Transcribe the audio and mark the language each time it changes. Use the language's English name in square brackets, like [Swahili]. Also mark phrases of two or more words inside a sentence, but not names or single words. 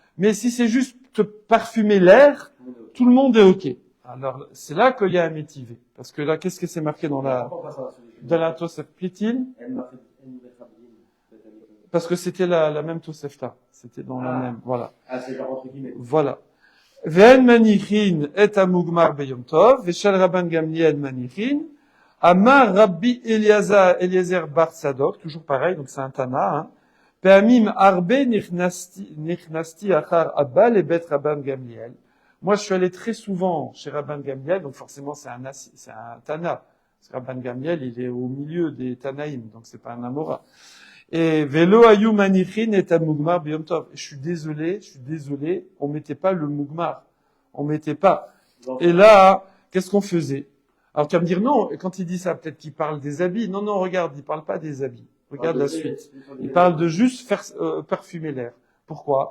[French] Mais si c'est juste te parfumer l'air, tout le monde est OK. Alors, c'est là qu'il y a un métivé. Parce que là, qu'est-ce que c'est marqué dans la Tosefta? Plaît-il? Parce que c'était la même Tosefta. C'était dans la même, voilà. Ah, c'est genre entre guillemets. Voilà. [Hebrew] ואין מניחין את המוגמר ביום טוב, ושל רבן גמליאל מניחין, אמר רבי אליעזר בר צדוק, [French] toujours pareil, donc c'est un Tana, hein. [Hebrew] פעמים הרבה נכנסתי אחר אבא לבית רבן גמליאל. [French] Moi, je suis allé très souvent chez Rabban Gamliel, donc forcément c'est un Tana. Parce que Rabban Gamliel, il est au milieu des Tanaïm, donc c'est pas un Amora. [Hebrew] Et ולא היו מניחין את המוגמר ביום טוב. [French] Je suis désolé, on mettait pas le mugmar. On mettait pas. Et là, qu'est-ce qu'on faisait? Alors tu vas me dire non, quand il dit ça, peut-être qu'il parle des habits. Non, regarde, il parle pas des habits. Regarde la suite. Il parle de juste faire parfumer l'air. Pourquoi?